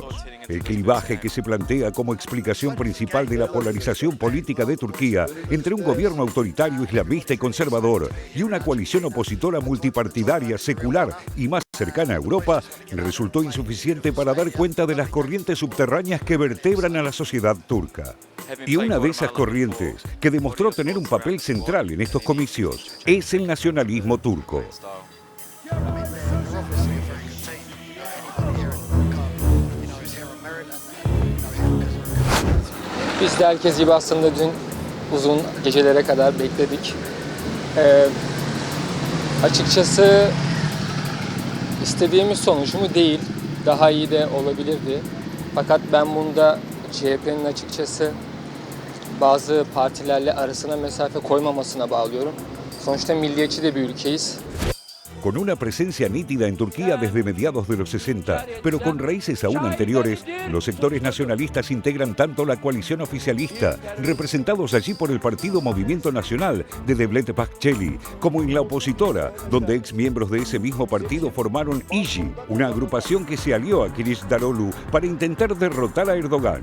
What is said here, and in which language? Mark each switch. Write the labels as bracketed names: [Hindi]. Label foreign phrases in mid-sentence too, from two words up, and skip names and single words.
[Spanish] El clivaje que se plantea como explicación principal de la polarización política de Turquía entre un gobierno autoritario, islamista y conservador y una coalición opositora multipartidaria, secular y más cercana a Europa, resultó insuficiente para dar cuenta de las corrientes subterráneas que vertebran a la sociedad turca. Y una de esas corrientes, que demostró tener un papel central en estos comicios, es el nacionalismo turco. [Turkish] Biz de herkes gibi aslında dün uzun gecelere kadar bekledik. Açıkçası istediğimiz sonuç mu değil, daha iyi de olabilirdi. Fakat ben bunda CHP'nin açıkçası bazı partilerle arasına mesafe koymamasına bağlıyorum. Sonuçta milliyetçi de bir ülkeyiz. [Spanish] Con una presencia nítida en Turquía desde mediados de los 60, pero con raíces aún anteriores, los sectores nacionalistas integran tanto la coalición oficialista, representados allí por el partido Movimiento Nacional de Devlet Bahçeli, como en la opositora, donde ex miembros de ese mismo partido formaron İYİ, una agrupación que se alió a Kılıçdaroğlu para intentar derrotar a Erdogan.